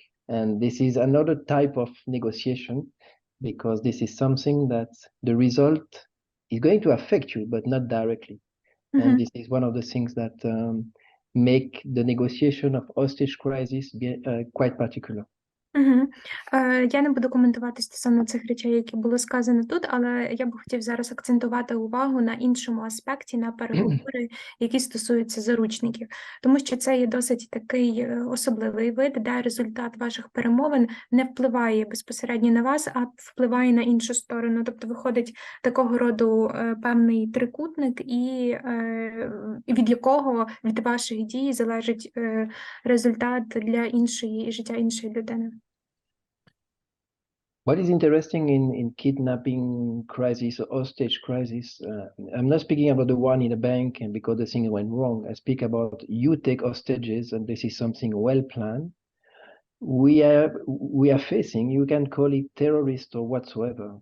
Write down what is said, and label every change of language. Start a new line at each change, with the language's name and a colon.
English: And this is another type of negotiation because this is something that the result is going to affect you, but not directly. And this is one of the things that make the negotiation of hostage crisis be, quite particular.
Ukrainian: Я не буду коментувати стосовно цих речей, які було сказано тут, але я б хотів зараз акцентувати увагу на іншому аспекті, на переговори, які стосуються заручників. Тому що це є досить такий особливий вид, де результат ваших перемовин не впливає безпосередньо на вас, а впливає на іншу сторону. Тобто виходить такого роду певний трикутник, і від якого, від ваших дій залежить результат для іншої, життя іншої людини.
English: What is interesting in kidnapping crisis or hostage crisis, I'm not speaking about the one in the bank and because the thing went wrong. I speak about you take hostages and this is something well planned. We are facing, you can call it terrorist or whatsoever.